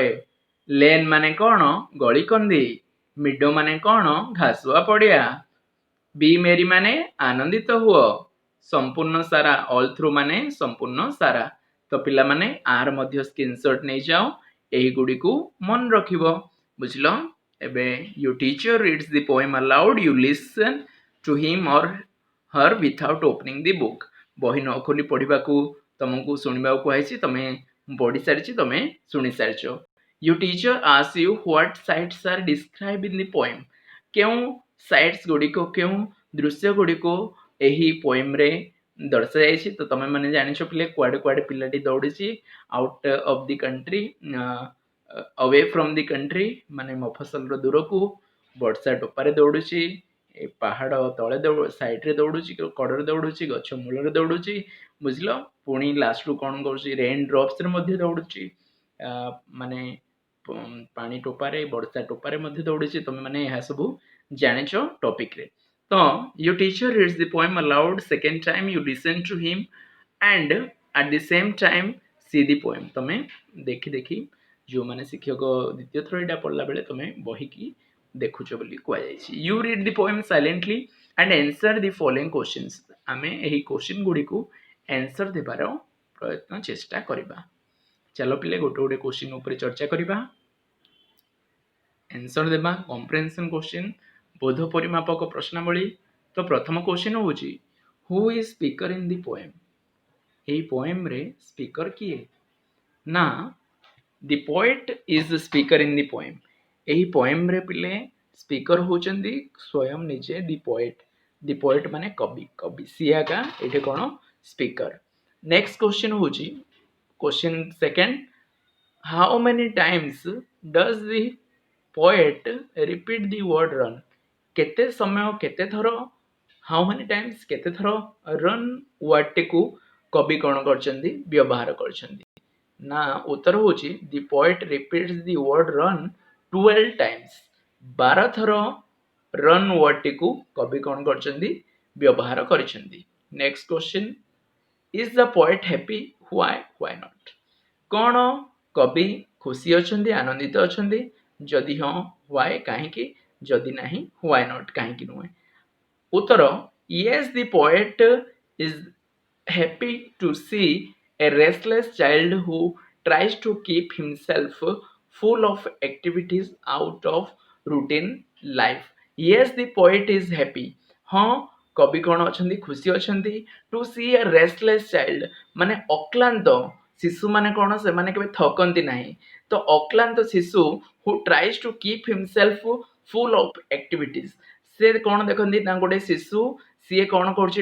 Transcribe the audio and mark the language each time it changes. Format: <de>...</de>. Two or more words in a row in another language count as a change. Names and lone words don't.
<or>ଲେନ୍ ମାନେ କ'ଣ? ଗଳିକନ୍ଦି। ମିଡୋ ମାନେ କ'ଣ? ଘାସୁଆ ପଡ଼ିଆ।</or> <en>be merry</en> <or>ମାନେ ଆନନ୍ଦିତ ହୁଅ। ସମ୍ପୂର୍ଣ୍ଣ ସାରା,</or> <en>all through</en> <or>ମାନେ ସମ୍ପୂର୍ଣ୍ଣ ସାରା। ତ ପିଲାମାନେ ଆର ମଧ୍ୟ ସ୍କ୍ରିନଶଟ୍ ନେଇଯାଅ, ଏହିଗୁଡ଼ିକୁ ମନେ ରଖିବ। ବୁଝିଲ?</or> <en>ଏବେ your teacher reads the poem aloud, you listen to him or her without opening the book.</en> <or>ବହି ନ ଖୋଲି ପଢ଼ିବାକୁ ତମକୁ ଶୁଣିବାକୁ କୁହାଯାଇଛି। ତମେ ପଢ଼ି ସାରିଛି, ତମେ ଶୁଣି ସାରିଛ।</or> <en>Your teacher asks you what sights are described in the poem.</en> <or>କେଉଁ ସାଇଟ୍ସ ଗୁଡ଼ିକ, କେଉଁ ଦୃଶ୍ୟ ଗୁଡ଼ିକୁ ଏହି ପୋଏମ୍ରେ ଦର୍ଶାଯାଇଛି। ତ ତମେ ମାନେ ଜାଣିଛ ପିଲେ କୁଆଡ଼େ କୁଆଡ଼େ ପିଲାଟି ଦୌଡ଼ିଛି।</or> <en>out of the country, away from the country</en> <or>ମାନେ ମଫସଲର ଦୂରକୁ। ବର୍ଷା ଟୋପାରେ ଦୌଡ଼ୁଛି। ଏ ପାହାଡ଼ ତଳେ ସାଇଡ଼୍ରେ ଦୌଡ଼ୁଛି, କଡ଼ରେ ଦୌଡ଼ୁଛି, ଗଛ ମୂଳରେ ଦୌଡ଼ୁଛି। ବୁଝିଲ? ପୁଣି ଲାଷ୍ଟରୁ କ'ଣ କରୁଛି?</or> <en>rain dropsରେ</en> <or>ମଧ୍ୟ ଦୌଡ଼ୁଛି। ମାନେ ପାଣି ଟୋପାରେ, ବର୍ଷା ଟୋପାରେ ମଧ୍ୟ ଦୌଡ଼ୁଛି। ତମେ ମାନେ ଏହା ସବୁ ଜାଣିଛ ଟପିକ୍ରେ।</or> <en>ତ your teacher reads the poem aloud, second time you listen to him and at the same time see the poem.</en> <or>ତମେ ଦେଖି ଦେଖି, ଯେଉଁମାନେ ଶିକ୍ଷକ ଦ୍ୱିତୀୟ ଥର ଏଇଟା ପଢ଼ିଲା ବେଳେ ତମେ ବହିକି ଦେଖୁଛ ବୋଲି କୁହାଯାଇଛି।</or> <en>You read the poem silently and answer the following questions.</en> <or>ଆମେ ଏହି କ୍ୱେଶ୍ଚିନ୍ ଗୁଡ଼ିକୁ ଆନ୍ସର ଦେବାର ପ୍ରୟତ୍ନ ଚେଷ୍ଟା କରିବା। ଚାଲ ପିଲେ ଗୋଟେ ଗୋଟେ କ୍ୱେଶ୍ଚିନ୍ ଉପରେ ଚର୍ଚ୍ଚା କରିବା, ଆନ୍ସର ଦେବା।</or> <en>comprehension question,</en> <or>ବୋଧ ପରିମାପକ ପ୍ରଶ୍ନାବଳୀ। ତ ପ୍ରଥମ</or> <en>କ୍ୱେଶ୍ଚିନ୍ ହେଉଛି who is speaker in the poem? ଏହି poemରେ speaker</en> <or>କିଏ? ନା,</or> <en>the poet is speaker in the poem.</en> <or>ଏହି ପୋଏମ୍ରେ ପିଲେ ସ୍ପିକର ହେଉଛନ୍ତି ସ୍ୱୟଂ ନିଜେ</or> <en>the poet. the poet</en> <or>ମାନେ କବି, କବି ସିଏ ଆକା ଏଠି କ'ଣ? ସ୍ପିକର।</or> <en>next question ହେଉଛି question second, how many times does the poet repeat the word run?</en> <or>କେତେ ସମୟ, କେତେ ଥର,</or> <en>how many times</en> <or>କେତେ ଥର run ୱାର୍ଡଟିକୁ କବି କ'ଣ କରିଛନ୍ତି? ବ୍ୟବହାର କରିଛନ୍ତି। ନା, ଉତ୍ତର ହେଉଛି</or> <en>the poet repeats the word run 12 times.</en> <or>12 ଥର run ୱାର୍ଡଟିକୁ କବି କ'ଣ କରିଛନ୍ତି? ବ୍ୟବହାର କରିଛନ୍ତି।</or> <en>next question, is the poet happy? Why not?</en> <or>କ'ଣ କବି ଖୁସି ଅଛନ୍ତି, ଆନନ୍ଦିତ ଅଛନ୍ତି? ଯଦି ହଁ, why କାହିଁକି? ଯଦି ନାହିଁ,</or> <en>why not</en> <or>କାହିଁକି ନୁହେଁ? ଉତ୍ତର,</or> <en>yes, the poet is happy to see a restless child who tries to keep himself full of activities out of routine life. Yes, the poet is happy.</en> <or>ହଁ, କବି କ'ଣ ଅଛନ୍ତି? ଖୁସି ଅଛନ୍ତି।</or> <en>to see a restless child</en> <or>ମାନେ ଅକ୍ଲାନ୍ତ ଶିଶୁମାନେ କ'ଣ? ସେମାନେ କେବେ ଥକନ୍ତି ନାହିଁ। ତ ଅକ୍ଲାନ୍ତ ଶିଶୁ</or> <en>who tries to keep himself full of activities,</en> <or>ସେ କ'ଣ ଦେଖନ୍ତି ନା ଗୋଟେ ଶିଶୁ ସିଏ କ'ଣ କରୁଛି?</or>